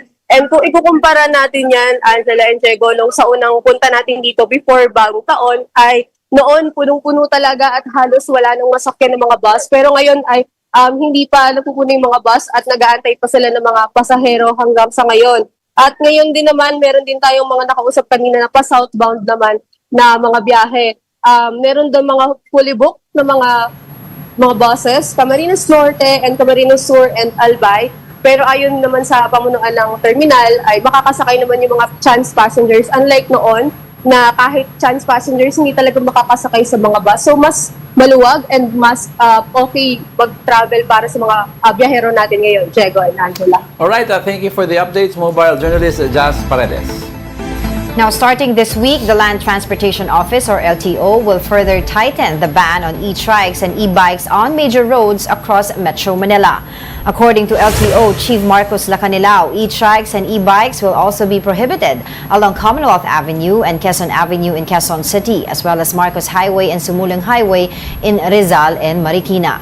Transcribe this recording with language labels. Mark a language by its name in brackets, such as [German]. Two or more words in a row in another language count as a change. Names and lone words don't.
[Filipino] And kung ikukumpara natin yan, Angela and Diego, nung sa unang punta natin dito before bagong taon, ay noon punong-puno talaga at halos wala nang masakyan ng mga bus. Pero ngayon ay hindi pa napupuno yung mga bus at nag-aantay pa sila ng mga pasahero hanggang sa ngayon. At ngayon din naman, meron din tayong mga nakausap kanina na pa-southbound naman na mga biyahe. Meron doon mga [English] fully booked [Filipino] na mga buses, Camarines Norte and Camarines Sur and Albay. Pero ayon naman sa pamunuan ng terminal, ay makakasakay naman yung mga [English] chance passengers. [Filipino] Unlike noon, na kahit [English] chance passengers, [Filipino] hindi talaga makakasakay sa mga bus. So mas maluwag and mas okay mag-travel para sa mga biyahero natin ngayon, Diego and Angela. [English] Alright, thank you for the updates, mobile journalist Jazz Paredes. Now, starting this week, the Land Transportation Office, or LTO, will further tighten the ban on e-trikes and e-bikes on major roads across Metro Manila. According to LTO Chief Marcos Lacanilao, e-trikes and e-bikes will also be prohibited along Commonwealth Avenue and Quezon Avenue in Quezon City, as well as Marcos Highway and Sumulong Highway in Rizal and Marikina.